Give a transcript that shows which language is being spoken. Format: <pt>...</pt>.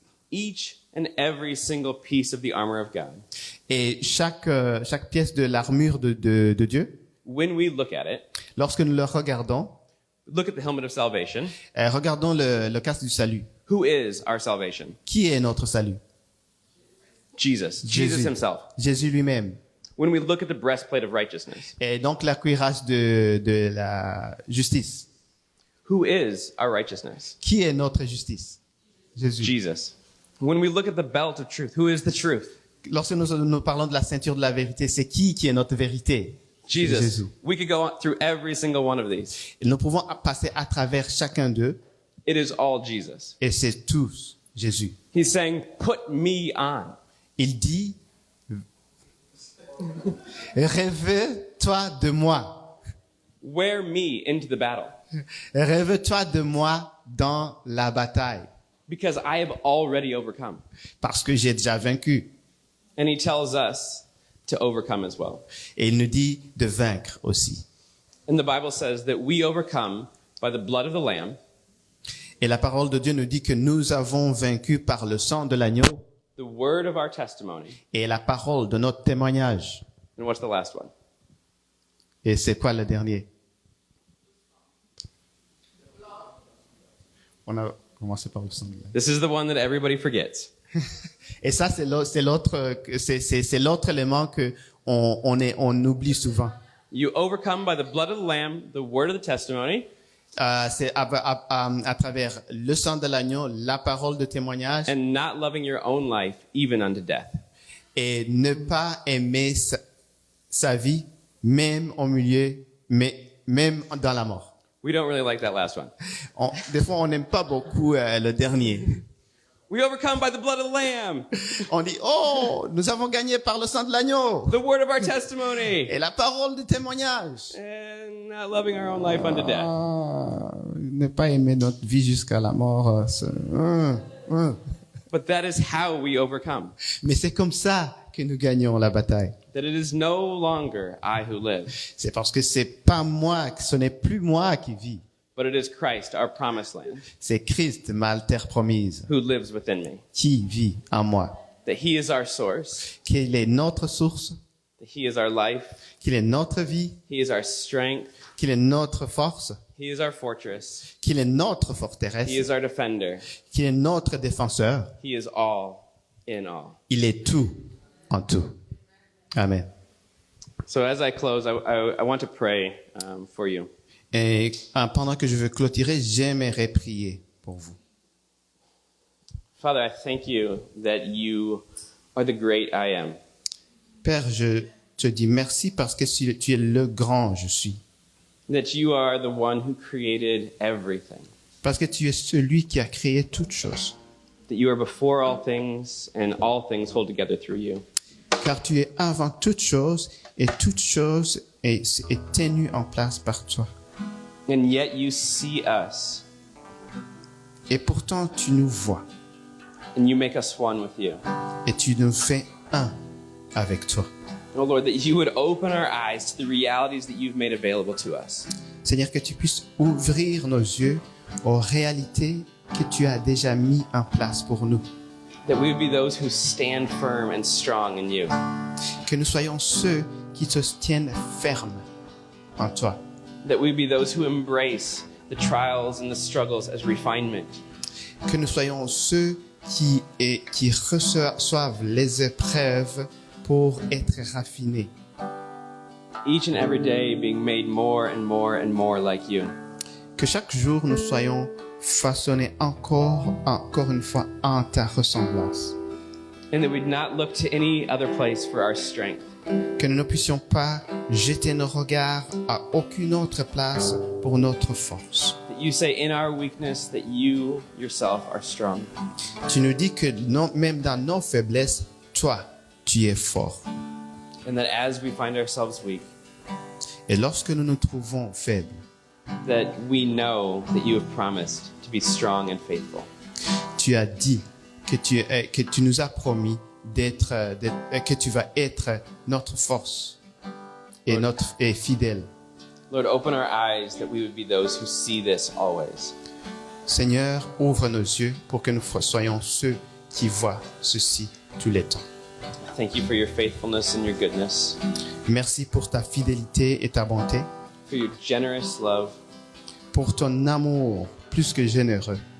<en>Each and every single piece of the armor of God.</en> <fr>Et chaque pièce de l'armure de Dieu,</fr> <en>when we look at it,</en> <fr>lorsque nous le regardons,</fr> <en>look at the helmet of salvation.</en> <fr>Regardons le casque du salut.</fr> <en>Who is our salvation?</en> <fr>Qui est notre salut?</fr> <en>Jesus.</en> <fr>Jésus.</fr> <en>Jesus himself.</en> <fr>Jésus lui-même.</fr> <en>When we look at the breastplate of righteousness.</en> <fr>Et donc la cuirasse de la justice.</fr> <en>Who is our righteousness?</en> <fr>Qui est notre justice? Jésus.</fr> <en>Jesus. When we look at the belt of truth, who is the truth?</en> <fr>Lorsque nous parlons de la ceinture de la vérité, c'est qui est notre vérité?</fr> <en>Jesus.</en> <fr>Jésus.</fr> <en>We could go through every single one of these.</en> <fr>Et nous pouvons passer à travers chacun d'eux.</fr> <en>It is all Jesus.</en> <fr>Et c'est tous Jésus.</fr> <en>He's saying, put me on.</en> <fr>Il dit, rêve-toi de moi.</fr> <en>Wear me into the battle.</en> <fr>Rêve-toi de moi dans la bataille.</fr> <en>Because I have already overcome.</en> <fr>Parce que j'ai déjà vaincu.</fr> <en>And he tells us to overcome as well.</en> <fr>Et il nous dit de vaincre aussi.</fr> <en>And the Bible says that we overcome by the blood of the Lamb.</en> <fr>Et la parole de Dieu nous dit que nous avons vaincu par le sang de l'agneau</fr> <en>The word of our testimony.</en> <fr>et la parole de notre témoignage.</fr> <en>And what's the last one?</en> <fr>Et c'est quoi le dernier? On a commencé par le sang de l'agneau.</fr> <en>This is the one that everybody forgets.</en> <fr>Et ça, c'est l'autre élément que on oublie souvent.</fr> <en>You overcome by the blood of the Lamb, the word of the testimony.</en> <fr>C'est à travers le sang de l'agneau, la parole de témoignage.</fr> <en>And not loving your own life, even unto death.</en> <fr>Et ne pas aimer sa vie, même au milieu, même dans la mort.</fr> <en>We don't really like that last one.</en> <fr>Des fois, on n'aime pas beaucoup le dernier.</fr> <en>We overcome by the blood of the Lamb.</en> <fr>On dit, oh, nous avons gagné par le sang de l'agneau.</fr> <en>The word of our testimony.</en> <fr>Et la parole de témoignage.</fr> <en>And not loving our own life unto death.</en> <fr>Ne pas aimer notre vie jusqu'à la mort.</fr> <en>But that is how we overcome.</en> <fr>Mais c'est comme ça que nous gagnons la bataille.</fr> <en>That it is no longer I who live.</en> <fr>C'est parce que c'est pas moi, ce n'est plus moi qui vis.</fr> <en>But it is Christ, our promised land,</en> <fr>C'est Christ, ma terre promise,</fr> <en>who lives within me.</en> <fr>qui vit en moi.</fr> <en>That he is our source.</en> <fr>Qu'il est notre source,</fr> <en>That he is our life.</en> <fr>qu'il est notre vie,</fr> <en>He is our strength.</en> <fr>qu'il est notre force,</fr> <en>He is our fortress.</en> <fr>qu'il est notre forteresse,</fr> <en>He is our defender.</en> <fr>qu'il est notre défenseur.</fr> <en>He is all in all.</en> <fr>Il est tout en tout. Amen.</fr> <en>So as I close, I want to pray for you.</en> <fr>Et pendant que je veux clôturer, j'aimerais prier pour vous.</fr> <en>Father, I thank you that you are the great I am.</en> <fr>Père, je te dis merci parce que tu es le grand je suis.</fr> <en>That you are the one who created everything.</en> <fr>Parce que tu es celui qui a créé toutes choses.</fr> <en>That you are before all things and all things hold together through you.</en> <fr>Car tu es avant toutes choses et toute chose est tenue en place par toi.</fr> <en>And yet you see us.</en> <fr>Et pourtant tu nous vois.</fr> <en>And you make us one with you.</en> <fr>Et tu nous fais un avec toi.</fr> <en>Oh Lord, that you would open our eyes to the realities that you've made available to us.</en> <fr>Seigneur, que tu puisses ouvrir nos yeux aux réalités que tu as déjà mis en place pour nous.</fr> <en>That we would be those who stand firm and strong in you.</en> <fr>Que nous soyons ceux qui se tiennent fermes en toi.</fr> <en>That we would be those who embrace the trials and the struggles as refinement.</en> <fr>Que nous soyons ceux qui reçoivent les épreuves pour être raffinés.</fr> <en>Each and every day being made more and more and more like you.</en> <fr>Que chaque jour nous soyons façonnés encore une fois en ta ressemblance.</fr> <en>And that we'd not look to any other place for our strength.</en> <fr>Que nous ne puissions pas jeter nos regards à aucune autre place pour notre force.</fr> <en>That you say in our weakness that you yourself are strong.</en> <fr>Tu nous dis que même dans nos faiblesses, toi, tu es fort.</fr> <en>And that as we find ourselves weak,</en> <fr>Et lorsque nous nous trouvons faibles,</fr> <en>that we know that you have promised to be strong and faithful.</en> <fr>tu as dit que tu nous as promis que tu vas être notre force et fidèle.</fr> <en>Lord, open our eyes that we would be those who see this always.</en> <fr>Seigneur, ouvre nos yeux pour que nous soyons ceux qui voient ceci tous les temps.</fr> <en>Thank you for your faithfulness and your goodness.</en> <fr>Merci pour ta fidélité et ta bonté,</fr> <en>For your generous love,</en> <fr>pour ton amour plus que généreux,</fr>